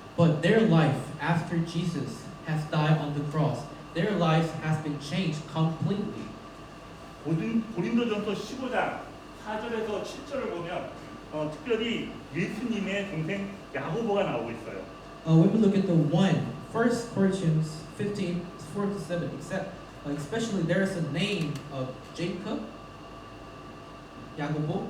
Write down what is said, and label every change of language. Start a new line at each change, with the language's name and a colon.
English: But their life after Jesus has died on the cross, their lives has been changed completely.
Korean: 고린도전서 15장 4절에서 7절을 보면 특별히 예수님의 동생 야고보가 나오고 있어요.
English: When we look at the 1 Corinthians 15, 4-7, especially there's a name of Jacob, Jacobo,